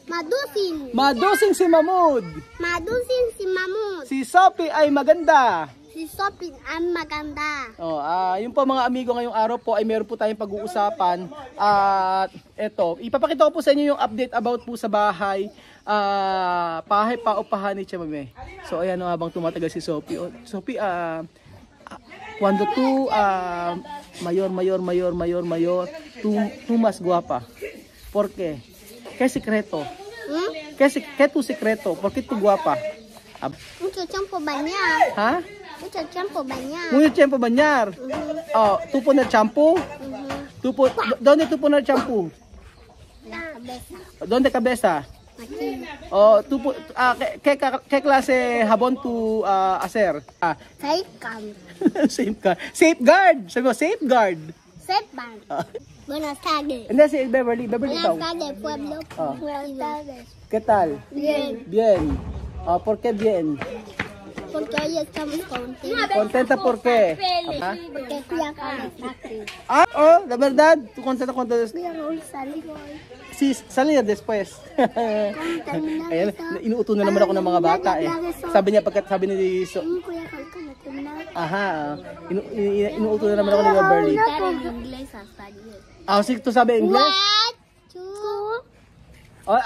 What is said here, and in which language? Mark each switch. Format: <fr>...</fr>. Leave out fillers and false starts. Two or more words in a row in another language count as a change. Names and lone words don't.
<tl>Madusing si Mahmoud. Si Sophie ay maganda. Yun po mga amigo, ngayong araw po ay meron po tayong pag-uusapan. At eto, ipapakita ko po sa inyo yung update about po sa bahay. Paupahan ni Chamame. So ayan, habang tumatagal si Sophie.</tl> <es>Sophie, cuando tú mayor, tú más guapa. ¿Por qué? ¿Qué secreto? ¿Qué tu secreto? ¿Por qué tú guapa? Mucho tiempo bañar. ¿Ah? Mucho tiempo bañar. Mucho tiempo bañar. ¿Tú pones champú? ¿Dónde tú pones champú? La cabeza. ¿Dónde cabeza? Aquí. ¿Qué clase jabón tú hacer? Safeguard.</es> <tl>Safeguard. Sabi mo, safeguard. Safeguard.</tl> <es>Buenas tardes.</es> <tl>Hindi, si Beverly</tl> <es>Buenas</es> <tl>ikaw.</tl> <es>tardes, pueblo. Buenas tardes. ¿Qué tal? Bien. Bien. ¿Por qué bien? Porque hoy estamos contentos. ¿Contenta por qué? Porque fui a Calafate. La verdad, ¿tú contenta cuando Fui a salir hoy. sí, salir después?</es> <tl>Ayan, inuuto na naman ako ng mga bata eh. Sabi niya, sabi ni inuuto na naman ako ni Beverly. Sige, tu sabi English? 1, 2,</tl>